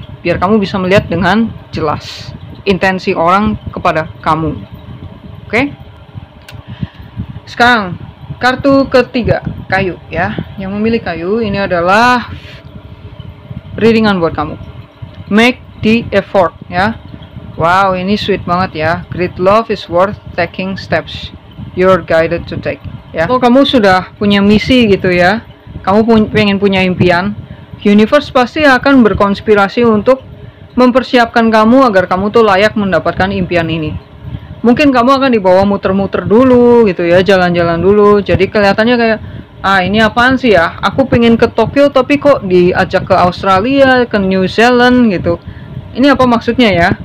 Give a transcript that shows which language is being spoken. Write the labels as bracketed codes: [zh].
[id] Biar kamu bisa melihat dengan jelas intensi orang kepada kamu, oke? Sekarang kartu ketiga, kayu ya. Yang memilih kayu ini adalah readingan buat kamu. [en] Make the effort [id] ya. Wow, ini sweet banget ya. [en] Great love is worth taking steps you're guided to take ya. [id] Kalau kamu sudah punya misi gitu ya, kamu pengen punya impian, universe pasti akan berkonspirasi untuk mempersiapkan kamu agar kamu tuh layak mendapatkan impian ini. Mungkin kamu akan dibawa muter-muter dulu gitu ya, jalan-jalan dulu. Jadi kelihatannya kayak, ini apaan sih ya? Aku pengen ke Tokyo tapi kok diajak ke Australia, ke New Zealand gitu. Ini apa maksudnya ya?